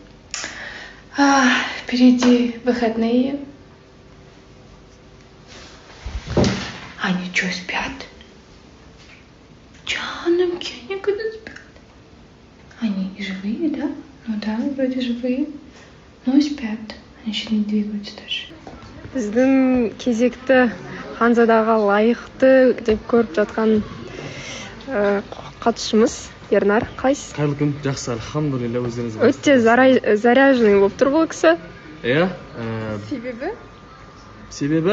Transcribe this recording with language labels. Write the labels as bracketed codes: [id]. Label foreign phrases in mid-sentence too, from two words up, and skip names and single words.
[ru] Впереди выходные. Они что, спят? Жанымки, они когда спят? Они живые, да? Ну да, вроде живые. Но спят. Они еще не двигаются даже. [kk] Біздің кезекті Ханзадаға лайықты деп көріп жатқан қатысушымыз Ернар, қайсыз? Қайырлы күн, жақсы, алхамдулилля, өздеріңіз. Өте заряженный болып тұр бұл кісі. Иә. Себебі?